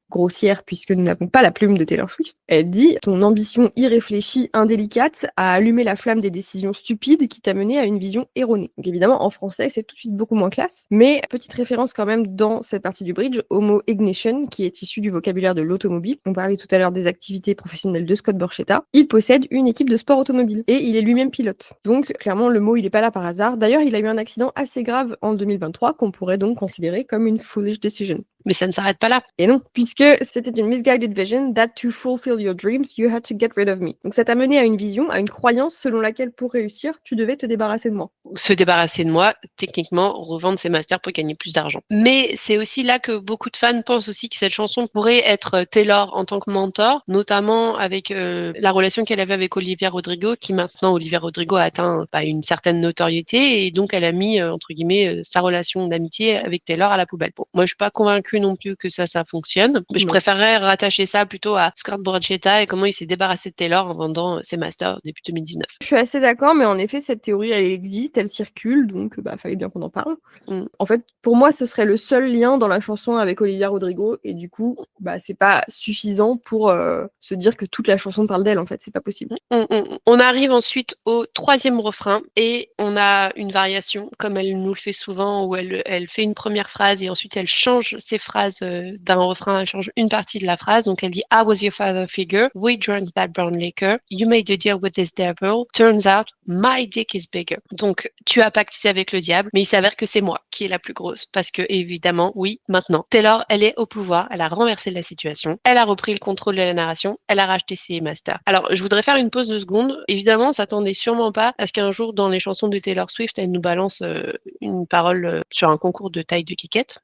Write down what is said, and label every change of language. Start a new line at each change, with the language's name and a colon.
French: grossière puisque nous n'avons pas la plume de Taylor Swift. Elle dit « Ton ambition irréfléchie, indélicate, a allumé la flamme des décisions stupides qui t'a mené à une vision erronée. » Donc évidemment, en français, c'est tout de suite beaucoup moins classe, mais petite référence quand même dans cette partie du bridge au mot ignition, qui est issu du vocabulaire de l'automobile. On parlait tout à l'heure des activités professionnelles de Scott Borchetta. Il possède une équipe de sport automobile et il est lui-même pilote. Donc clairement, le mot, il est pas là par hasard. D'ailleurs, il a eu un accident assez grave en 2023 qu'on pourrait donc considérer comme une
English: foolish decision.
French: Mais ça ne s'arrête pas là. Et non, puisque c'était une
English: misguided vision that to fulfill your dreams, you had to get rid of me.
French: Donc ça t'a mené à une vision, à une croyance selon laquelle pour réussir, tu devais te débarrasser de moi. Se débarrasser de moi, techniquement, revendre ses masters pour gagner plus d'argent. Mais c'est aussi là que beaucoup de fans pensent aussi que cette chanson pourrait être Taylor en tant que mentor, notamment avec la relation qu'elle avait avec Olivia Rodrigo, qui maintenant, Olivia Rodrigo a atteint une certaine notoriété, et donc elle a mis, entre guillemets, sa relation d'amitié avec Taylor à la poubelle. Bon, moi, je suis pas convaincue non plus que ça fonctionne. Mais je préférerais rattacher ça plutôt à Scott Borchetta et comment il s'est débarrassé de Taylor en vendant ses masters début 2019. Je suis assez d'accord, mais en effet, cette théorie, elle existe, elle circule, donc fallait bien qu'on en parle. En fait, pour moi, ce serait le seul lien dans la chanson avec Olivia Rodrigo, et du coup, c'est pas suffisant pour se dire que toute la chanson parle d'elle, en fait, c'est pas possible. On arrive ensuite au troisième refrain, et on a une variation, comme elle nous le fait souvent, où elle fait une première phrase, et ensuite elle change ses phrases d'un refrain, elle change une partie de la phrase. Donc elle dit
English: I was your father figure, we drank that brown liquor, you made a deal with this devil, turns out my dick is bigger.
French: Donc tu as pactisé avec le diable, mais il s'avère que c'est moi qui est la plus grosse, parce que évidemment, oui, maintenant Taylor, elle est au pouvoir, elle a renversé la situation, elle a repris le contrôle de la narration, elle a racheté ses masters. Alors je voudrais faire une pause de secondes. Évidemment, on s'attendait sûrement pas à ce qu'un jour dans les chansons de Taylor Swift, elle nous balance une parole sur un concours de taille de kékette.